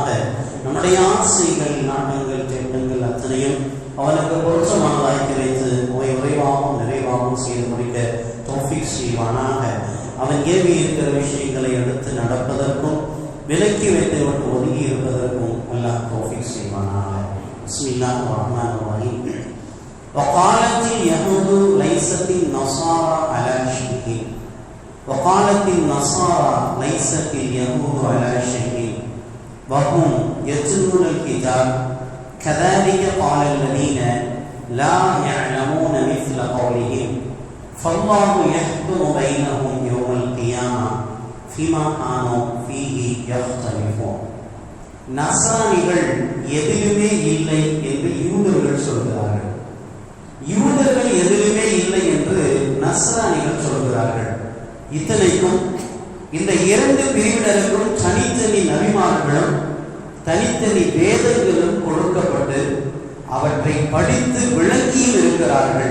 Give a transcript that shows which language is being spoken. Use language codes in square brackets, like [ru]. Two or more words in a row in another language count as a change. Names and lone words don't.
[ta] நம்முடைய ஆசைகள் நாட்டங்கள் திட்டங்கள் அத்தனையும் அவனுக்கு பொருத்தமானதாய் கிடைத்து விரைவாகவும் நிறைவாகவும் செய்து முடிக்க தௌஃபீக் செய்வானாக. அவன் ஏவி இருக்கிற விஷயங்களை எடுத்து நடப்பதற்கும் விலக்கி வைத்து விட்டு ஒதுங்கி இருப்பதற்கும் அல்லாஹ் தௌஃபீக் செய்வானாக. [ar] بسم الله الرحمن الرحيم. وقالت اليهود ليست النصارى على شيء وقالت النصارى ليست اليهود على شيء وهم يتلون الكتاب كذلك قال الذين لا يعلمون مثل قولهم فالله يحكم بينهم يوم القيامة فيما كانوا فيه يختلفون. [ta] நஸ்ரானிகள் எதிலுமே இல்லை என்று யூதர்கள் சொல்கிறார்கள். யூதர்கள் எதிலுமே இல்லை என்று நஸ்ரானிகள் சொல்கிறார்கள். இத்தனைக்கும் இந்த இரண்டு பிரிவினருக்கும் தனித்தனி நபிமார்களும் தனித்தனி வேதங்களும் கொடுக்கப்பட்டு அவற்றை படித்து விளங்கியும் இருக்கிறார்கள்.